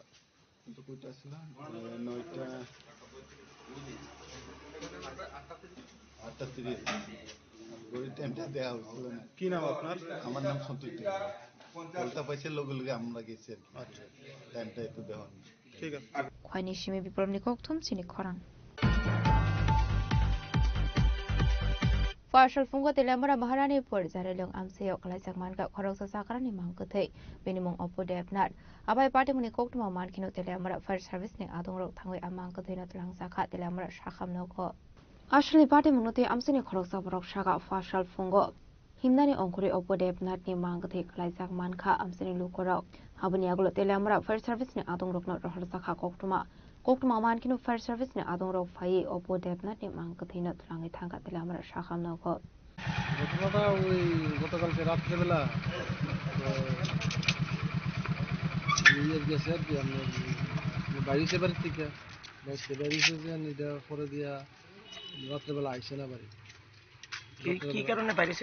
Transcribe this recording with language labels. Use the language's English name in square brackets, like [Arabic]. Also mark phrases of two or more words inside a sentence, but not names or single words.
[Bangla] তো কয়টা ছিল 9টা 8:30 ওই টাইমটা দেওয়া হয়েছিল না কি নাম আপনার আমার নাম সন্তোষ কলতা পাইছে লগে আমরা গেছি আর কি টাইমটা একটু দেওয়া ঠিক আছে [Kok Borok] khwaini shimi bipromni kokthum chini khorang Partial fungo telamara maharani por zarelong amseo kalaisak manka khoroksa sakrani mangkuthei benimong opo depnat abai party muni koktuma mankino telamara fire service ne adongrok thangoi amangkuthei na tulang sakha telamara shakhamno ko Ashli party munute amsini khoroksa borok shaka partial fungo himnani ongkuri opo depnat ni mangkuthei kalaisak manka amsini lukorok habuni agulo telamara fire service ne adongrok no rohor sakha koktuma mankino fire service ne adongrok phai opo depnat ni mangkuthei na tulangi thangka telamara shakhamno ko [Bangla] ঘটনাটা ওই গতকালকে রাত্রেবেলা গেছে আর কি আপনার বাইরেছে বাড়ির থেকে বাইরেছে যে এটা পরে দিয়া রাত্রেবেলা আইসে না বাড়ি কি কারণে বাইরেছে